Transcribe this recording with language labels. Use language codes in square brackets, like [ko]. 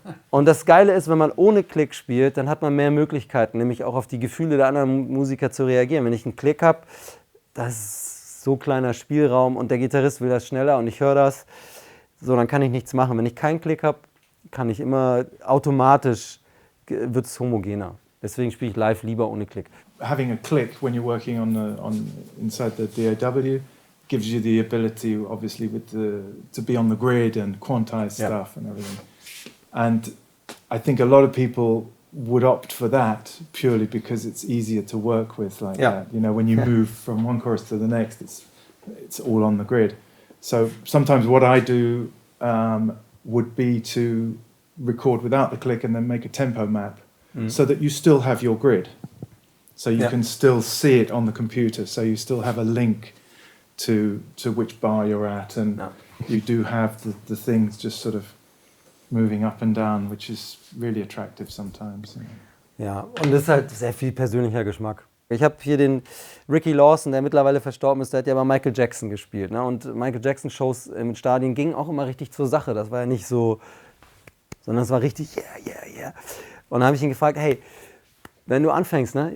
[de] Und das Geile ist, wenn man ohne Klick spielt, dann hat man mehr Möglichkeiten, nämlich auch auf die Gefühle der anderen Musiker zu reagieren. Wenn ich einen Klick habe, das ist so kleiner Spielraum und der Gitarrist will das schneller und ich höre das, so, dann kann ich nichts machen. Wenn ich keinen Klick habe, kann ich immer automatisch, wird es homogener. Deswegen spiele ich live lieber ohne Klick. [en] Having a click when you're working inside the DAW gives you the ability, obviously, to be on the grid and quantize stuff and everything. And I think a lot of people would opt for that purely because it's easier to work with like that. You know, when you move from one chorus to the next, it's all on the grid. So sometimes what I do would be to record without the click and then make a tempo map so that you still have your grid. So you can still see it on the computer. So you still have a link to which bar you're at, and you do have the things just sort of moving up and down, which is really attractive sometimes. [de] Ja, und das ist halt sehr viel persönlicher Geschmack. Ich habe hier den Ricky Lawson, der mittlerweile verstorben ist, der hat ja bei Michael Jackson gespielt. Ne? Und Michael Jackson Shows im Stadion gingen auch immer richtig zur Sache. Das war ja nicht so, sondern es war richtig, yeah. Und dann habe ich ihn gefragt, hey, wenn du anfängst, ne?